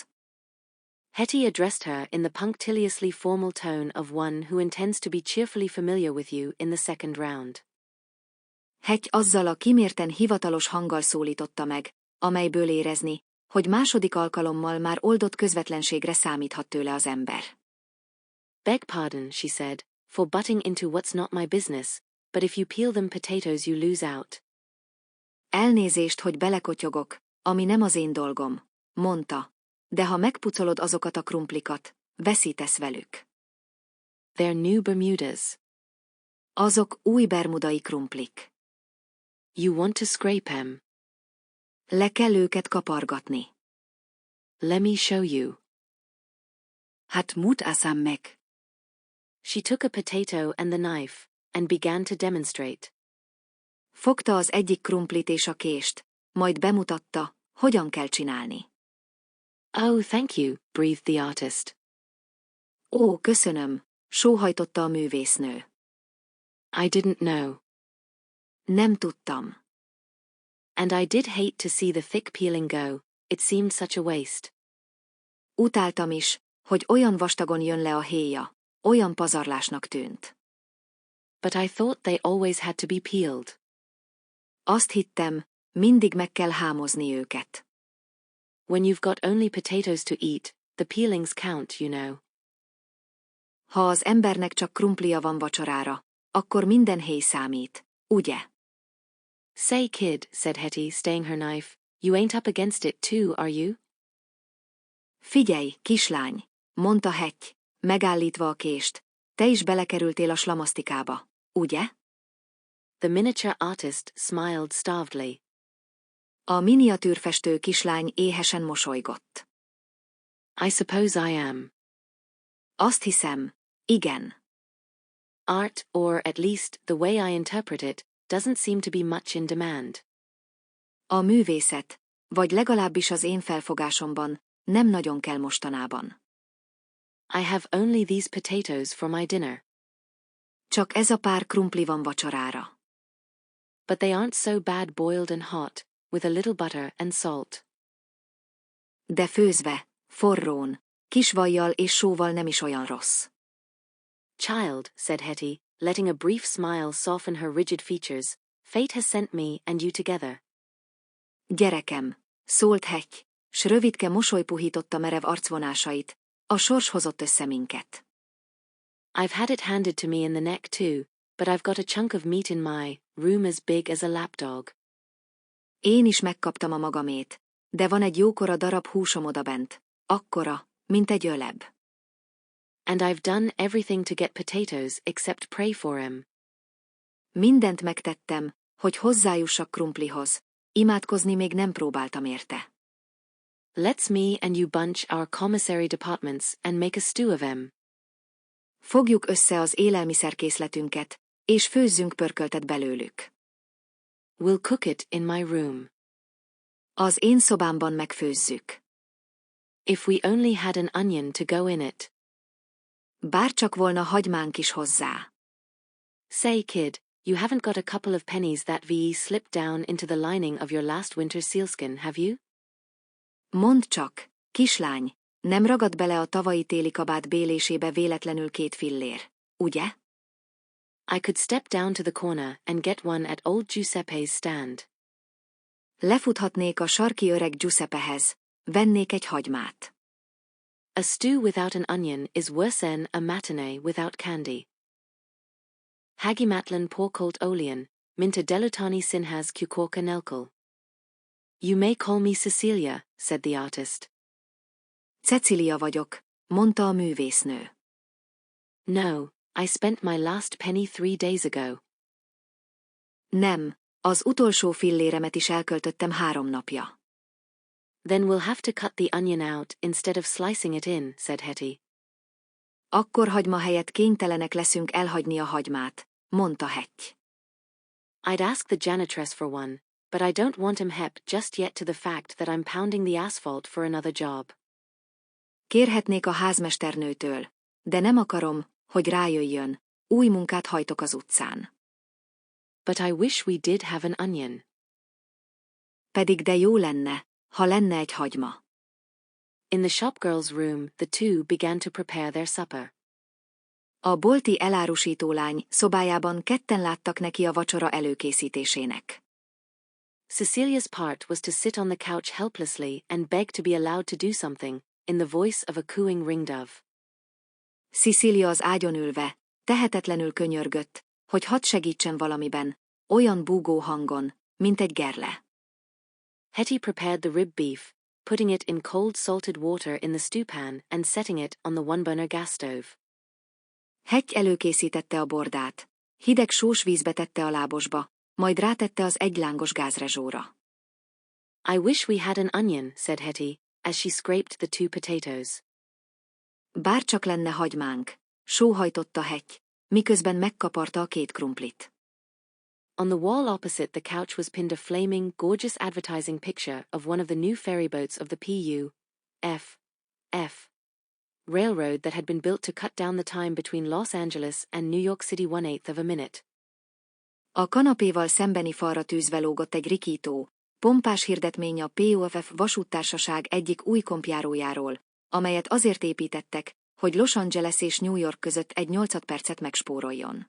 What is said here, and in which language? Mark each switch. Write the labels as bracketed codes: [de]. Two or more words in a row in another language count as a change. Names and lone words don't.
[en] Hetty addressed her in the punctiliously formal tone of one who intends to be cheerfully familiar with you in the second round. [hu] Hetty azzal a kimérten hivatalos hanggal szólította meg, amelyből érezni, hogy második alkalommal már oldott közvetlenségre számíthat tőle az ember. [en] Beg pardon, she said, for butting into what's not my business, but if you peel them potatoes you lose out. [hu] Elnézést, hogy belekotyogok, ami nem az én dolgom, mondta, de ha megpucolod azokat a krumplikat, veszítesz velük. [en] They're new Bermudas. [hu] Azok új bermudai krumplik. [en] You want to scrape 'em. [hu] Le kell őket kapargatni. [en] Let me show you. [hu] Hát mutasam meg. [en] She took a potato and the knife, and began to demonstrate. [hu] Fogta az egyik krumplit és a kést, majd bemutatta, hogyan kell csinálni. [en] Oh, thank you, breathed the artist. [hu] Ó, köszönöm, sóhajtotta a művésznő. [en] I didn't know. [hu] Nem tudtam. [en] And I did hate to see the thick peeling go, it seemed such a waste. [hu] Utáltam is, hogy olyan vastagon jön le a héja, olyan pazarlásnak tűnt. [en] But I thought they always had to be peeled. [hu] Azt hittem, mindig meg kell hámozni őket. [en] When you've got only potatoes to eat, the peelings count, you know. [hu] Ha az embernek csak krumplia van vacsorára, akkor minden héj számít, ugye? [en] Say, kid, said Hetty, staying her knife, you ain't up against it too, are you? [hu] Figyelj, kislány, mondta Hetty, megállítva a kést, te is belekerültél a slamasztikába, ugye? [en] The miniature artist smiled starvedly. [hu] A miniatűrfestő kislány éhesen mosolygott. [en] I suppose I am. [hu] Azt hiszem, igen. [en] Art, or at least the way I interpret it, doesn't seem to be much in demand. [hu] A művészet, vagy legalábbis az én felfogásomban, nem nagyon kell mostanában. [en] I have only these potatoes for my dinner. [hu] Csak ez a pár krumpli van vacsorára. [en] But they aren't so bad boiled and hot, with a little butter and salt. [hu] De főzve, forrón, kis vajjal és sóval nem is olyan rossz. [en] Child, said Hetty, letting a brief smile soften her rigid features, fate has sent me and you together. [hu] Gyerekem, szólt Hetty, s rövidke mosoly puhította merev arcvonásait, a sors hozott össze minket. [en] I've had it handed to me in the neck too, but I've got a chunk of meat in my room as big as a lapdog. [hu] Én is megkaptam a magamét, de van egy jókora darab húsom odabent, akkora, mint egy öleb. [en] And I've done everything to get potatoes except pray for 'em. [hu] Mindent megtettem, hogy hozzájussak krumplihoz, imádkozni még nem próbáltam érte. [en] Let's me and you bunch our commissary departments and make a stew of 'em. [hu] Fogjuk össze az élelmiszerkészletünket, és főzzünk pörköltet belőlük. [en] We'll cook it in my room. [hu] Az én szobámban megfőzzük. [en] If we only had an onion to go in it. [hu] Bárcsak volna hagymánk is hozzá. [en] Say, kid, you haven't got a couple of pennies that VE slipped down into the lining of your last winter's sealskin, have you? [hu] Mondd csak, kislány, nem ragad bele a tavalyi téli kabát bélésébe véletlenül 2 fillér, ugye? [en] I could step down to the corner and get one at old Giuseppe's stand. [hu] Lefuthatnék a sarki öreg Giuseppehez, vennék egy hagymát. [en] A stew without an onion is worse than a matinee without candy. [hu] Hagimatlan porcolt olian, minta delutani sinhas cucorca nelkel. [en] You may call me Cecilia, said the artist. [hu] Cecilia vagyok, mondta a művésznő. [en] No, I spent my last penny 3 days ago. [hu] Nem, az utolsó filléremet is elköltöttem 3 napja. [en] Then we'll have to cut the onion out instead of slicing it in, said Hetty. [hu] Akkor hagyma helyett kénytelenek leszünk elhagyni a hagymát, mondta Hetty. [en] I'd ask the janitress for one, but I don't want him hep just yet to the fact that I'm pounding the asphalt for another job. [hu] Kérhetnék a házmesternőtől, de nem akarom, hogy rájöjjön, új munkát hajtok az utcán. [en] But I wish we did have an onion. [hu] Pedig de jó lenne, ha lenne egy hagyma. [en] In the shopgirl's room, the two began to prepare their supper. [hu] A bolti elárusítólány szobájában ketten láttak neki a vacsora előkészítésének. [en] Cecilia's part was to sit on the couch helplessly and beg to be allowed to do something, in the voice of a cooing ringdove. [hu] Cecilia az ágyon ülve, tehetetlenül könyörgött, hogy hadd segítsen valamiben, olyan búgó hangon, mint egy gerle. [en] Hetty prepared the rib beef, putting it in cold salted water in the stewpan and setting it on the one-burner gas stove. [hu] Hetty előkészítette a bordát, hideg sós vízbe tette a lábosba, majd rátette az egylángos gázrezsóra. [en] I wish we had an onion, said Hetty, as she scraped the two potatoes. [hu] Bárcsak lenne hagymánk, sóhajtotta Hetty, miközben megkaparta a két krumplit. [en] On the wall opposite the couch was pinned a flaming, gorgeous advertising picture of one of the new ferryboats of the P.U.F. railroad that had been built to cut down the time between Los Angeles and New York City 1/8 of a minute. [hu] A kanapéval szembeni falra tűzve lógott egy rikító, pompás hirdetmény a POFF vasúttársaság egyik új kompjárójáról, amelyet azért építettek, hogy Los Angeles és New York között egy 8 percet megspóroljon.